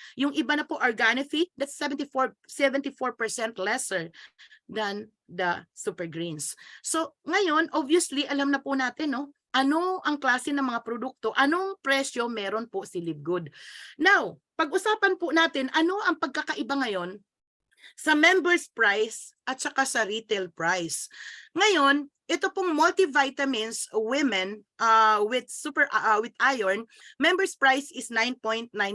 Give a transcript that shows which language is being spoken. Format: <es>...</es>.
<tl>Yung iba na po,</tl> <en>Organifi, that's 74% lesser than the Super Greens.</en> <tl>So, ngayon, obviously, alam na po natin, no? Ano ang klase ng mga produkto, anong presyo meron po si Live Good. Now, pag-usapan po natin, ano ang pagkakaiba ngayon sa members price at saka sa retail price. Ngayon, ito pong multivitamins women with iron, members price is $9.95.</tl>